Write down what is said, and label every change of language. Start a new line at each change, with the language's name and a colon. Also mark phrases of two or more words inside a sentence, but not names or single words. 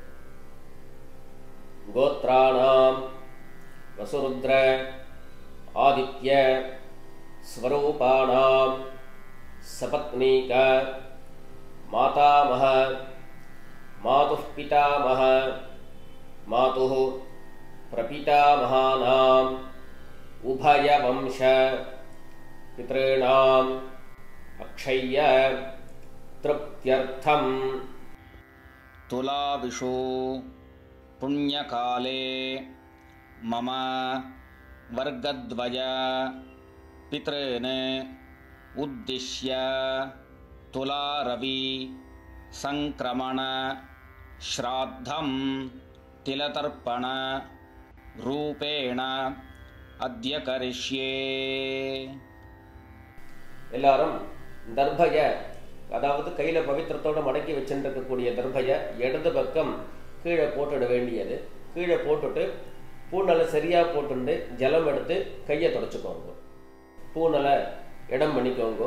Sanskrit: गोत्राणाम् वसुरुद्र आदित्य स्वरूपाणाम् सपत्नीक मातामह मातुः पितामह मातुः प्रपितामहानाम् उभयवंश पितॄणाम् अक्षय्य तृप्त्यर्थम्. तुलाविषु पुण्यकाले मम वर्गद्वय पितॄन् उद्दिश्य तुलारवि संक्रमण श्राद्धं तिलतर्पण रूपेण अद्य करिष्ये.
Tamil: எல்லாரும் தர்பய, அதாவது கையில் பவித்திரத்தோடு மடக்கி வச்சுருக்கக்கூடிய தர்பையை இடது பக்கம் கீழே போட்டுட வேண்டியது. கீழே போட்டுட்டு பூனலை சரியாக போட்டுண்டு ஜலம் எடுத்து கையை தொடச்சிக்கோங்க. பூனலை இடம் பண்ணிக்கோங்க.